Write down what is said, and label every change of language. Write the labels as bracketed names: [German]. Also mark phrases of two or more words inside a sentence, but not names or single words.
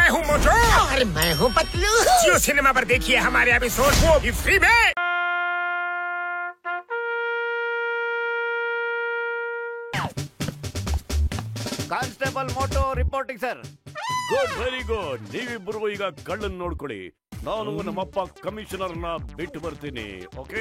[Hindi] मोटू और मैं हूँ पतलू। जियो सिनेमा पर देखिए हमारे एपिसोड, वो भी फ्री में। [English] Constable Motu reporting sir. Good, very good. [Kannada] ನೀವಿಬ್ಬರು ಈಗ ಕಳ್ಳನ್ ನೋಡ್ಕೊಳ್ಳಿ. ನಾನು ನಮ್ಮಪ್ಪ ಕಮಿಷನರ್ ನ ಬಿಟ್ಟು ಬರ್ತೀನಿ. ಓಕೆ,